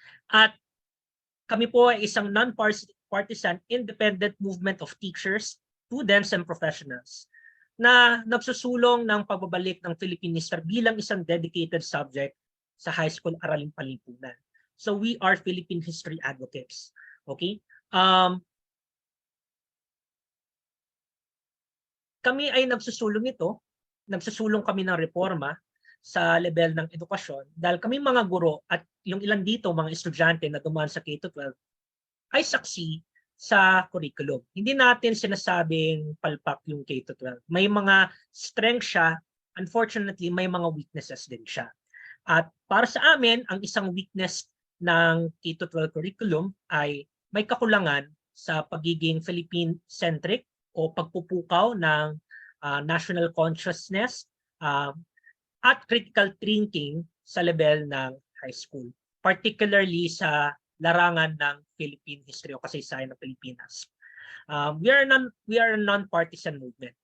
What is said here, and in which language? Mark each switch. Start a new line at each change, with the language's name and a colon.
Filipino: At kami po ay isang
English: non-partisan independent movement of teachers, students, and professionals
Filipino: na nagsusulong ng pagbabalik ng Philippine history bilang isang
English: dedicated subject sa high school
Filipino: araling palipunan.
English: So we are Philippine history advocates. Okay?
Filipino: Kami ay nagsusulong kami ng reforma sa level ng edukasyon dahil kami mga guro at yung ilan dito mga estudyante na dumaan sa K-12 ay saksi sa curriculum. Hindi natin sinasabing palpak yung K-12. May mga strength siya, unfortunately may mga weaknesses din siya. At para sa amin, ang isang weakness ng K-12 curriculum ay may kakulangan sa pagiging Philippine-centric o pagpupukaw ng national consciousness at
English: critical thinking
Filipino: sa level ng high school, particularly sa larangan ng Philippine history o kasaysayan ng Pilipinas.
English: We are a non-partisan movement.